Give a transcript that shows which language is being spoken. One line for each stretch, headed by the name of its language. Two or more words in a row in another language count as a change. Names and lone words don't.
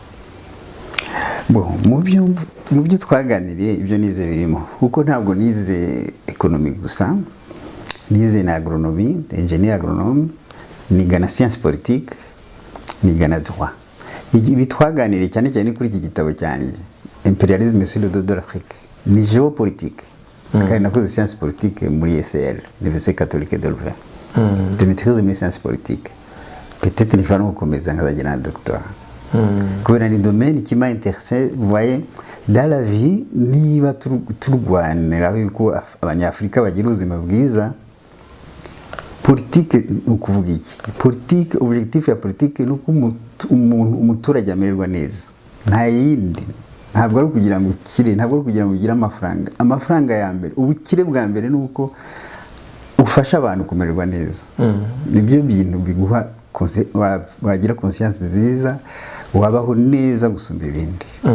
Kinyarwanda: Mu byo twaganiriye ibyo nize birimo kuko ntabwo nize economique gusa, nize na agronomie,
French: ingénieur agronome,
Kinyarwanda: niga na
French: science politique,
Kinyarwanda: niga na droit. Ibi twaganiriye cyane cyane kuri iki gitabo cyanjye Impérialisme sur le dos de l'Afrique, ni géopolitique. Kandi nakoze
French: science politique
Kinyarwanda: muri ECL, l'Université catholique de Louvain.
French: De maîtrise
Kinyarwanda: muri
French: science politique. Peut-être il fallait
Kinyarwanda: gukomeza nkazajya na doctorat. Kubera ni
French: domaine qui m'a intéressé, vous voyez, dans la vie
Kinyarwanda: niba turwanira yuko abanyafrika bagira ubuzima bwiza, politique ukuvuga iki?
French: Politique, objectif
Kinyarwanda: ya politique nuko umuturage amererwa neza. Nta yindi. Ntabwo ari kugira ngo ukire, ntabwo ari kugira ngo ugire amafaranga. Amafaranga ya mbere, ubukire bwa mbere nuko ufasha abantu kumererwa neza. Nibyo bintu biguha wagira conscience nziza, wabaho neza gusumba ibindi.